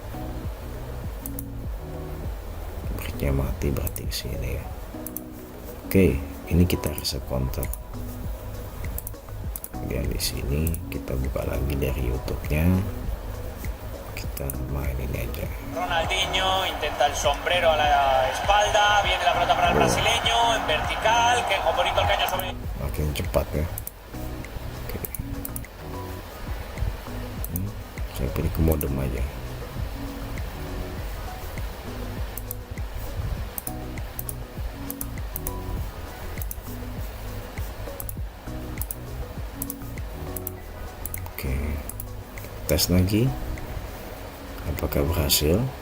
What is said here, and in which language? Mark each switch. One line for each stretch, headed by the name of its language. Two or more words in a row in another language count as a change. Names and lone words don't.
Indonesian: Breaknya mati, berarti ke sini ya. Oke, ini kita reset kontak. Kemudian di sini kita buka lagi dari YouTube-nya. Kita main ini aja.
Spanish: Ronaldinho intenta el sombrero a la espalda, viene la pelota para el brasileño en vertical, que bonito el caño sobre.
Indonesian: Makin cepat ya. Oke. Saya pilih ke modem aja. Oke, tes lagi apakah berhasil.